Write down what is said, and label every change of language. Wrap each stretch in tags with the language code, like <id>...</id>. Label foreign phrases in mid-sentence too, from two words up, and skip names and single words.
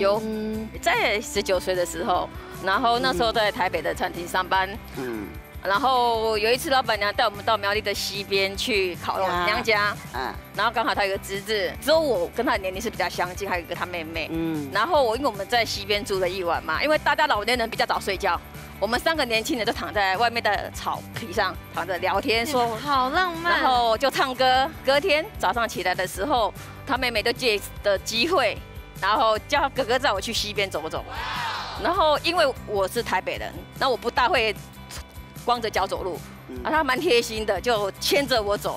<zh>有，在19歲的時候，然後那時候在台北的餐廳上班，然後有一次老闆娘帶我們到苗栗的西邊去考娘家，然後剛好她有個侄子，只有我跟她的年齡是比較相近，還有一個她妹妹，然後因為我們在西邊住了一晚嘛，因為大家老年人比較早睡覺，我們3個年輕人就躺在外面的草皮上躺着聊天，說好浪漫，然後就唱歌。隔天早上起來的時候，她妹妹就借的機會，然後叫哥哥載我去西邊走走，然後因為我是台北人，那我不大會光着腳走路，他蠻貼心的，就牽着我走。</zh>